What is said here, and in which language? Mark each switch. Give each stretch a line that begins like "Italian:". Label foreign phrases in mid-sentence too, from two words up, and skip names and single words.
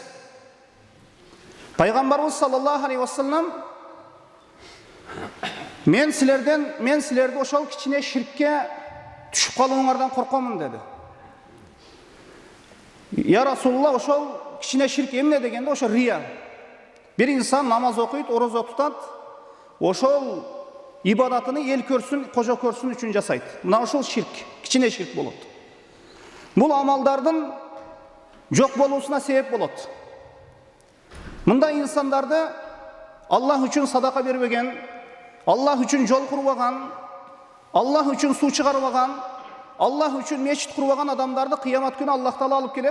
Kyrgyz: Пайгамбарыбыз
Arabic: صلى الله عليه وسلم
Kyrgyz: мен силерди ошол кичине ширкке түшүп калууңардан коркомун деди.
Arabic: يا رسول الله,
Kyrgyz: ошол кичине ширк эмне дегенде, ошо рия. Bir insan namaz окуйт, орозо тутат, ошол ибадатыны эл көрсүн, кожо көрсүн үчүн жасайт. Мына ошол ширк, кичине ширк болот. Бул амалдардын жок болуусуна себеп болот. Мындай инсандарды Аллах үчүн садака бербеген, Аллах үчүн жол курбаган, Аллах үчүн суу чыгарбаган, Аллах үчүн мечит курбаган адамдарды кыямат күнү Аллах Таала алып келет.